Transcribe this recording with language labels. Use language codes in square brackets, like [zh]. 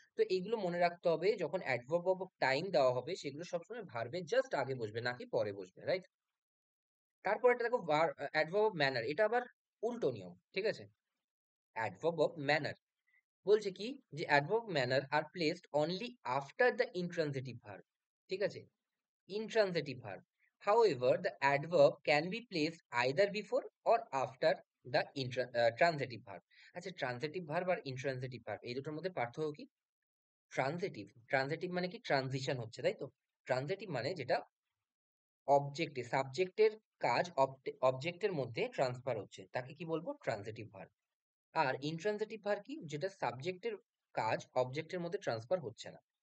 [bn] তো এইগুলো মনে রাখতে হবে, যখন অ্যাডভার্ব অফ টাইম দেওয়া হবে সেগুলো সবসময় ভার্বের জাস্ট আগে বসবে, নাকি পরে বসবে, রাইট? তারপর এটা দেখো অ্যাডভার্ব অফ ম্যানার, এটা আবার উল্টো নিয়ম। ঠিক আছে? [en] adverb of manner [bn] বলছে কি? যে [en] Adverb manner are placed only after the intransitive verb. [bn] ঠিক আছে? Intransitive verb. [en] However, the adverb can be placed either before or after the transitive verb. [bn] আচ্ছা, ট্রানজিটিভ ভার্ব আর ইনট্রানজিটিভ ভার্ব এই দুটোর মধ্যে পার্থক্য কি? ট্রানজিটিভ, ট্রানজিটিভ মানে কি? ট্রানজিশন হচ্ছে, তাই তো? ট্রানজিটিভ মানে যেটা অবজেক্টে, সাবজেক্টের কাজ অবজেক্টের মধ্যে ট্রান্সফার হচ্ছে, তাকে কি বলবো? Transitive verb. আর ইনট্রানজিটিভ ভার্ব কি? যেটা সাবজেক্টের কাজ অবজেক্টের মধ্যে ট্রান্সফার হচ্ছে না।